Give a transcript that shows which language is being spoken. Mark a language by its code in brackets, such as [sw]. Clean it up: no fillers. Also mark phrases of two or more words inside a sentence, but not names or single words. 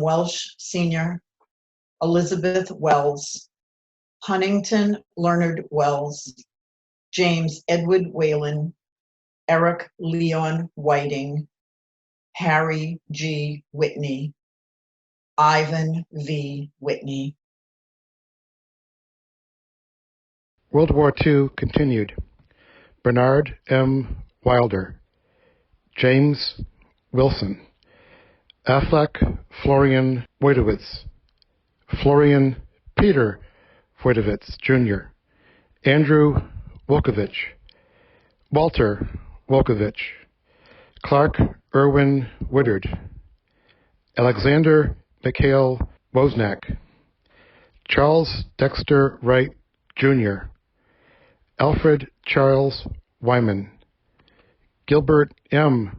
[en] Welsh Sr., Elizabeth Wells, Huntington Leonard Wells, James Edward Whalen, Eric Leon Whiting, Harry G. Whitney, Ivan V. Whitney. World War II continued. Bernard M. Wilder, James Wilson, Affleck Florian Wojtowicz, Florian Peter Wojtowicz Jr., Andrew Wolkovich, Walter Wolkovich, Clark Irwin Woodard, Alexander Mikhail Wozniak, Charles Dexter Wright Jr., Alfred Charles Wyman, Gilbert M.